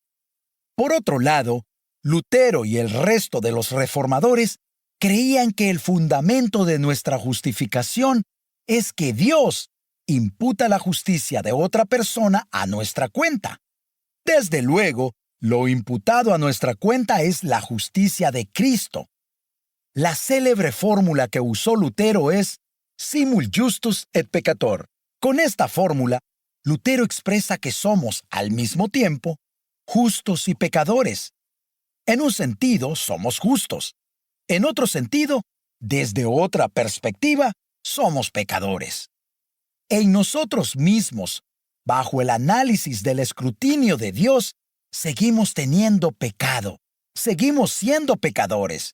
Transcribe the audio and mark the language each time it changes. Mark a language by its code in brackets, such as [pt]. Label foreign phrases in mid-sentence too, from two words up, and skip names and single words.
[es] Por otro lado, Lutero y el resto de los reformadores creían que el fundamento de nuestra justificación es que Dios imputa la justicia de otra persona a nuestra cuenta. Desde luego, lo imputado a nuestra cuenta es la justicia de Cristo. La célebre fórmula que usó Lutero es [la] simul justus et peccator. [es] Con esta fórmula, Lutero expresa que somos, al mismo tiempo, justos y pecadores. En un sentido, somos justos. En otro sentido, desde otra perspectiva, somos pecadores. En nosotros mismos, bajo el análisis del escrutinio de Dios, seguimos teniendo pecado, seguimos siendo pecadores.